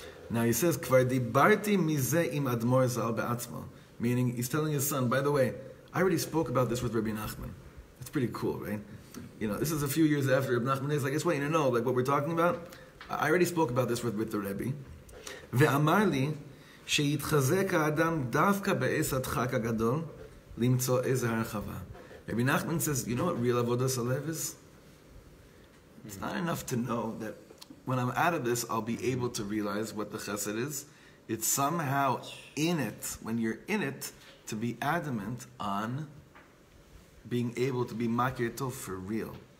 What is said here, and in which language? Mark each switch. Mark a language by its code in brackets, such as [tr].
[en] Now he says, [he] "Kvar dibarti mizeh im admor zal be'atzmo," [en] meaning he's telling his son, by the way, I already spoke about this with Rebbe Nachman. It's pretty cool, right? You know, this is a few years after Rebbe Nachman is like, I just want you to know, like what we're talking about. I already spoke about this with the Rebbe. [he] ואמר לי שיתחזק האדם דווקא בעץ הדחק הגדול למצוא איזה הרחבה. [en] Rebbe Nachman says, you know what real avodas halev is? It's not enough to know that when I'm out of this, I'll be able to realize what the chesed is. It's somehow in it, when you're in it, to be adamant on being able to be makir tov for real.